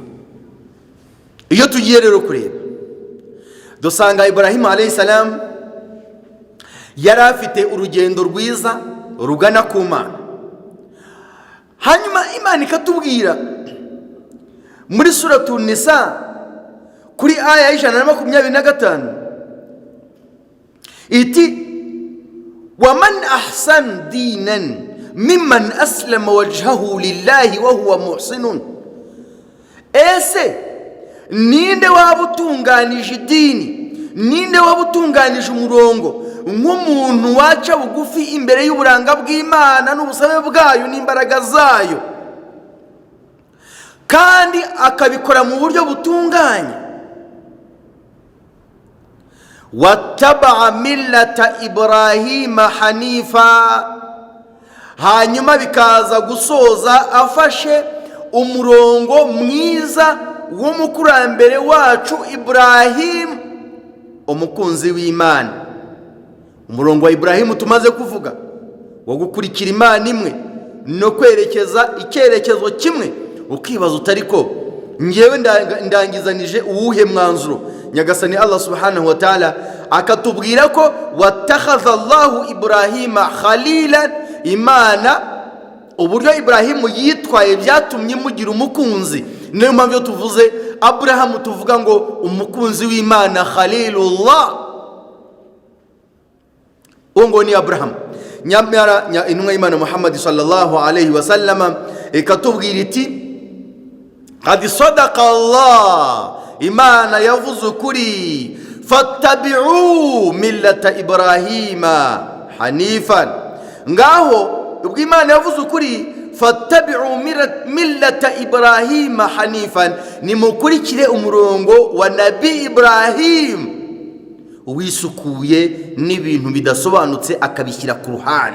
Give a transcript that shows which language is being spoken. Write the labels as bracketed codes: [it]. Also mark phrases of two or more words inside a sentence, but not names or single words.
[rw] Iyo tugiye rero kureba, dusanga Ibrahimu [ar] عليه السلام [rw] yari afite urugendo rwiza rugana ku Mana. Hanyuma Imana ikatubwira muri suratu Nisa kuri aya 125 iti [ar] ومن أحسن دينا ممن أسلم وجهه لله وهو محسن. [rw] Ese ninde wabutunganije idini, ninde wabutunganije umurongo nk'umuntu waca bugufi imbere y'uburanga bw'Imana n'ubusabe bwayo n'imbaraga zayo, kandi akabikora mu buryo butunganye? [ar] واتبع ملة إبراهيم حنيفا. [rw] Hanyuma bikaza gusoza afashe umurongo mwiza w'umukurambere wacu Ibrahimu, umukunzi w'Imana. Umurongo wa Ibrahimu tumaze kuvuga wo gukurikira Imana imwe no kwerekeza icyerekezo kimwe. Ukibaza utariko ngewe ndangizanije uwuhe mwanzuro? Nyagasani Allah [ar] سبحانه وتعالى [rw] akatubwira ko [ar] واتخذ الله إبراهيم خليلا. [rw] Imana uburyo Ibrahimu yitwaye byatumye mugira umukunzi. Niyo mpamvu tuvuze Aburahamu tuvuga ngo umukunzi w'Imana, Khalilullah. Uwo ni Aburahamu. Nyamara intumwa y'Imana Muhammad [ar] صلى الله عليه وسلم [rw] ikatubwira iti [ar] قد صدق الله, [rw] Imana yavuze ukuri, [ar] فاتبعوا ملة إبراهيم حنيفا. [rw] Ngaho ubwo Imana yavuze ukuri, [ar] فاتبعوا ملة إبراهيم حنيفا, [rw] nimukurikire umurongo wa Nabi Ibrahim wisukuye n'ibintu bidasobanutse akabishyira ku ruhande.